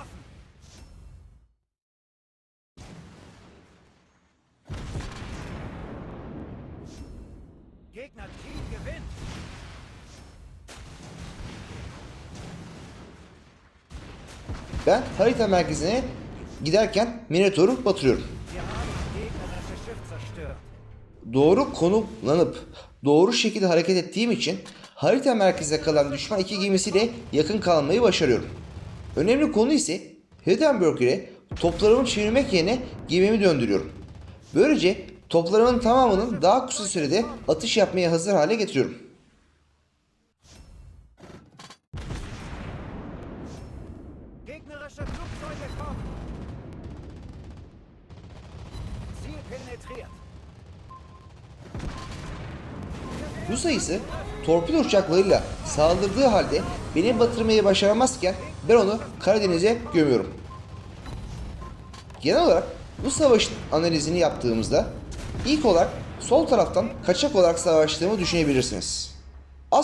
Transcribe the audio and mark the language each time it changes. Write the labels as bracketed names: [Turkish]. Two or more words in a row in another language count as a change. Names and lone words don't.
[German] Gegner Team gewinnt. [Turkish] ben harita merkezine giderken Minotaur'u batırıyorum. [German] Wir haben das gegnerische Schiff zerstört. [Turkish] Doğru konumlanıp doğru şekilde hareket ettiğim için harita merkezine kalan düşman iki gemisiyle yakın kalmayı başarıyorum. Önemli konu ise Hindenburg ile toplarımı çevirmek yerine gemimi döndürüyorum. Böylece toplarımın tamamının daha kısa sürede atış yapmaya hazır hale getiriyorum. [German] Gegnerische Flugzeuge kommen. Ziel penetriert. [Turkish] Bu sayısı torpido uçaklarıyla saldırdığı halde beni batırmayı başaramazken ben onu Karadeniz'e gömüyorum. Genel olarak bu savaşın analizini yaptığımızda ilk olarak sol taraftan kaçak olarak savaştığımı düşünebilirsiniz.